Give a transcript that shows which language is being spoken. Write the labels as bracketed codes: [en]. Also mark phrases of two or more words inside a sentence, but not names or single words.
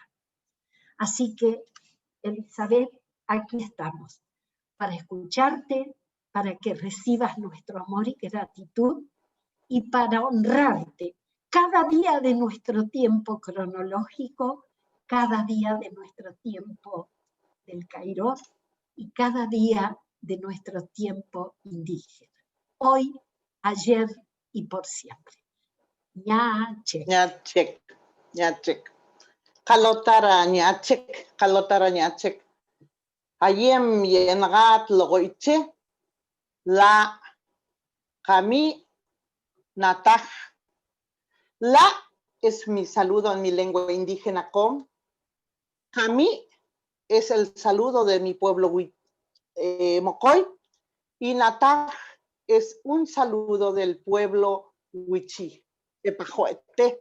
[es] Así que, Elizabeth, aquí estamos, para escucharte, para que recibas nuestro amor y gratitud, y para honrarte cada día de nuestro tiempo cronológico, cada día de nuestro tiempo del Kairos, y cada día de nuestro tiempo indígena. Hoy, ayer y por siempre. [moc] Ñachek. Ñachek, ñachek. Kalotara ñachek. Ayem yengat logoiche, la kami nataj. [es] La es mi saludo en mi lengua indígena com. Kami es el saludo de mi pueblo Mocoy, y nataj es un saludo del pueblo Huichí, Epajoete.